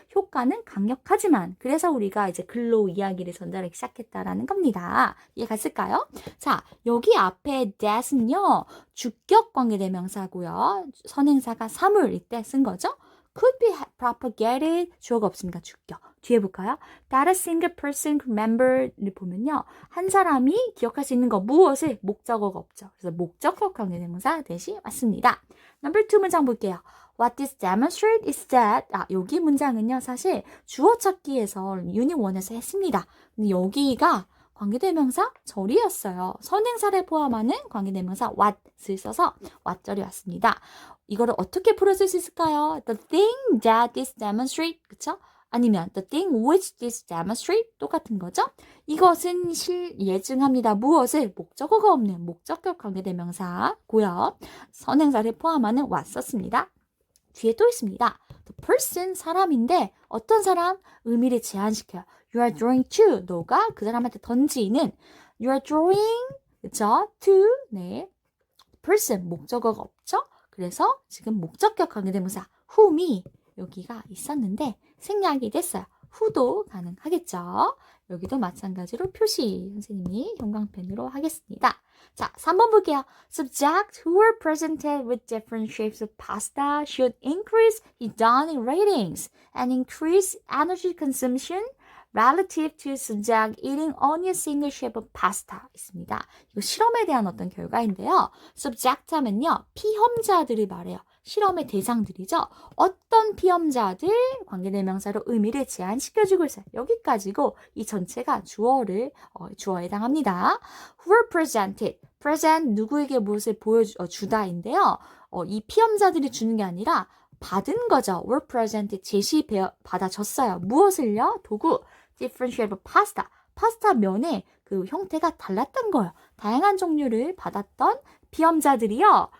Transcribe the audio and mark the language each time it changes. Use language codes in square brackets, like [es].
[ko] 효과는 강력하지만 그래서 우리가 이제 글로 이야기를 전달하기 시작했다라는 겁니다. 이해갔을까요? 자, 여기 앞에 that은요. 주격 관계대명사고요. 선행사가 사물일 때 쓴 거죠. could be propagated 주어가 없으니까 주격. 뒤에 볼까요? [en] That a single person could remember [ko] 를 보면요. 한 사람이 기억할 수 있는 거 무엇을? 목적어가 없죠. 그래서 목적격 관계대명사 대신 왔습니다. Number 2 문장 볼게요. [en] What this demonstrate is that [ko] 여기 문장은요. 사실 주어 찾기에서 유닛 1에서 했습니다. 근데 여기가 관계대명사 절이었어요. 선행사를 포함하는 관계대명사 what을 써서 what절이 왔습니다. 이거를 어떻게 풀어줄 수 있을까요? [en] The thing that this demonstrate, [ko] 그쵸? 아니면 [en] the thing which this demonstrate [ko] 똑같은 거죠. 이것은 예증합니다. 무엇을? 목적어가 없는 목적격 관계대명사고요. 선행사를 포함하는 왔었습니다. 뒤에 또 있습니다. The person 사람인데 어떤 사람? 의미를 제한시켜요. You are drawing to 너가 그 사람한테 던지는 You are drawing 그쵸? To 네 person 목적어가 없죠? 그래서 지금 목적격 관계대명사 whom이 여기가 있었는데 생략이 됐어요. who도 가능하겠죠? 여기도 마찬가지로 표시 선생님이 형광펜으로 하겠습니다. 자, 3번 볼게요. [en] Subjects who were presented with different shapes of pasta should increase hedonic ratings and increase energy consumption relative to subject eating only a single shape of pasta [ko] 있습니다. 이거 실험에 대한 어떤 결과인데요. subject 하면요. 피험자들이 말해요. 실험의 대상들이죠. 어떤 피험자들 관계대명사로 의미를 제한시켜주고 있어요. 여기까지고 이 전체가 주어에 해당합니다. [en] Who were presented. [ko] present 누구에게 무엇을 주다인데요. 이 피험자들이 주는 게 아니라 받은 거죠. were presented 받아줬어요. 무엇을요? 도구. [en] different shape of pasta. [ko] 파스타 면의 그 형태가 달랐던 거예요. 다양한 종류를 받았던 피험자들이요.